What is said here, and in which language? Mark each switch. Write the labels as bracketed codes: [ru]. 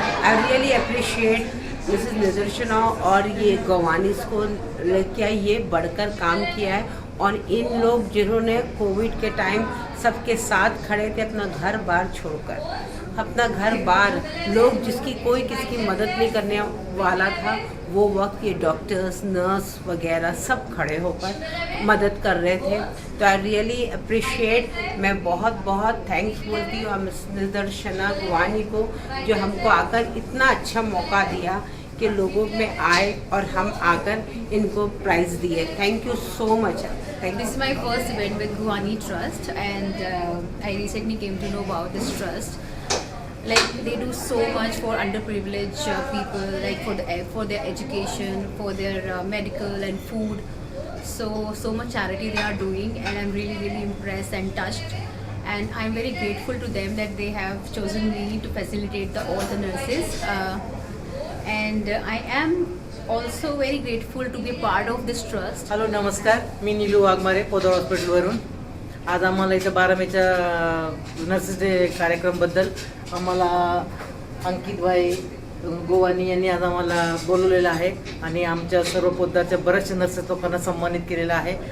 [en] I really appreciate [hi] Mrs निदर्शना और ये गवानीस को क्या ये बढ़कर काम किया है और इन लोग जिन्होंने कोविड के टाइम सबके साथ खड़े थे अपना घर बार छोड़कर, अपना घर बार लोग जिसकी कोई किसी की मदद नहीं करने वाला था वो वक्त ये डॉक्टर्स नर्स वगैरह सब खड़े होकर मदद कर रहे थे। तो [en] I really appreciate, [hi] मैं बहुत बहुत थैंक्स बोलती हूँ मिस निदर्शना गोवानी को जो हमको आकर इतना अच्छा मौका दिया कि लोगों में आए और हम आकर इनको प्राइज़ दिए। [en] Thank you so much. This is my first event with Guwani Trust, and I recently came to know about this trust. Like they do so much for underprivileged people, like for their education, for their medical and food. So much charity they are doing, and I'm really impressed and touched. And I'm very grateful to them that they have chosen me to facilitate all the nurses. And I am also very grateful to be a part of this trust. [mr] Hello नमस्कार, मी नीलू वाघमारे पोदार हॉस्पिटलवरून. आज आम्हाला इथं 12 मेच्या nurses day कार्यक्रमबद्दल आम्हाला अंकितभाई गोवानी यांनी आज आम्हाला बोलवलेलं आहे आणि आमच्या सर्व पोद्दारच्या बऱ्याचशा नर्सेस लोकांना सन्मानित केलेलं आहे.